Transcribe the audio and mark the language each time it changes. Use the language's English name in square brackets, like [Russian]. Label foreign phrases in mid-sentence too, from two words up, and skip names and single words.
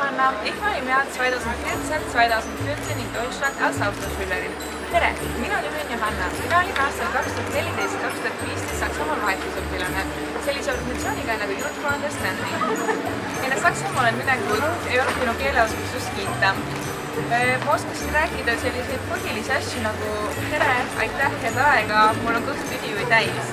[German] ich war im Jahr 2014 in Deutschland als Autoschülerin. [Estonian] Tere, minu nimi on Johanna. Mina olin aastal 2014-2015 Saksamaal vahetusõpilane sellise organisatsiooniga nagu Youth for Understanding. Enne Saksamaal olen minekut ei olnud minu keeleoskust kiita. Ma oskasin rääkida selliseid põhilisi asju nagu tere, aitäh, head aega, mul on kõht tühi või täis.